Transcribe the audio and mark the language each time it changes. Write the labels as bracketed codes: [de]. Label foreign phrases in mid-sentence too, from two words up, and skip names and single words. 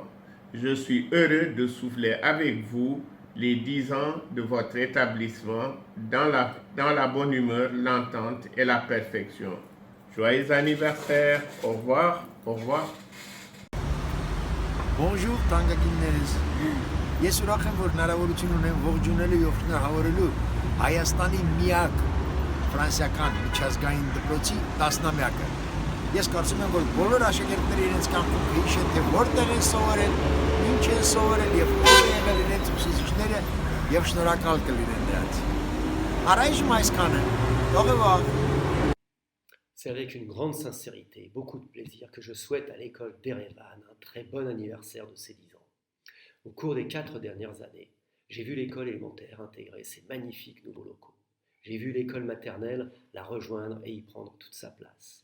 [fr] Je suis heureux de souffler avec vous les 10 ans de votre établissement dans la bonne humeur, l'entente et la perfection. Joyeux anniversaire, au revoir, au revoir. Bonjour, Tangakinnes. [hy] Ես ուրախ եմ, որ հնարավորություն ունեմ ողջունել եւ շնորհավորելու Հայաստանի միակ ֆրանսիական միջազգային դպրոցի 10-ամյակը։ Ես կարծում եմ, որ բոլոր աշակերտները իրենց կամքում հիշեն, թե որտեղ են սովորել, ինչ են սովորել եւ ով են եղել իրենց ուսուցիչները եւ շնորհակալ կլինեն նրանց։ Առայժմ այսքանը։ Թողեվա։ [fr] C'est avec une grande sincérité et beaucoup de plaisir que je souhaite à l'école d'Erevan un très bon anniversaire de ses 10 ans. Au cours des 4 dernières années, j'ai vu l'école élémentaire intégrer ces magnifiques nouveaux locaux. J'ai vu l'école maternelle la rejoindre et y prendre toute sa place.